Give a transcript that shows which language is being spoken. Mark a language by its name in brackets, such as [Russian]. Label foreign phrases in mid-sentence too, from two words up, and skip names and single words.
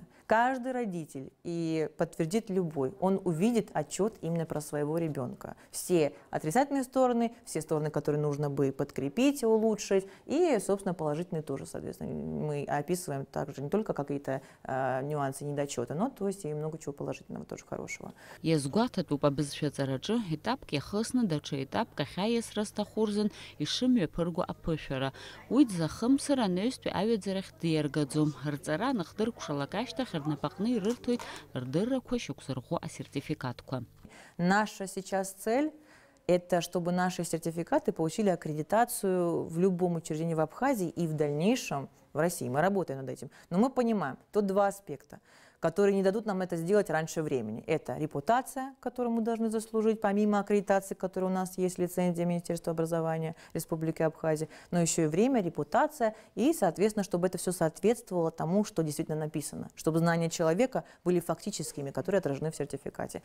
[Russian] Каждый родитель, и подтвердит любой, он увидит отчет именно про своего ребенка. Все отрицательные стороны, все стороны, которые нужно бы подкрепить, улучшить, и, собственно, положительные тоже, соответственно. Мы описываем также не только какие-то нюансы, недочеты, но то есть и много чего положительного, тоже хорошего. [Abkhazian] Иазгәаҭатәуп абызшәаҵараҿы етапк иахысны даҽа етапк ахьаиасра сҭахәырзын ишымҩаԥырго аԥышәара. Уи дзахымсыр анаҩстәи аҩаӡарахь диаргаӡом. Рҵара аныхдыркәшалак ашьҭахь рнапаҟны ирырҭоит рдыррақәа шьақәзырӷәӷәо асертификатқәа. [Russian] Наша сейчас цель – это чтобы наши сертификаты получили аккредитацию в любом учреждении в Абхазии и в дальнейшем в России. Мы работаем над этим. Но мы понимаем, тут 2 аспекта. которые не дадут нам это сделать раньше времени. Это репутация, которую мы должны заслужить, помимо аккредитации, которая у нас есть, лицензия Министерства образования Республики Абхазия, но еще и время, репутация, и, соответственно, чтобы это все соответствовало тому, что действительно написано, чтобы знания человека были фактическими, которые отражены в сертификате.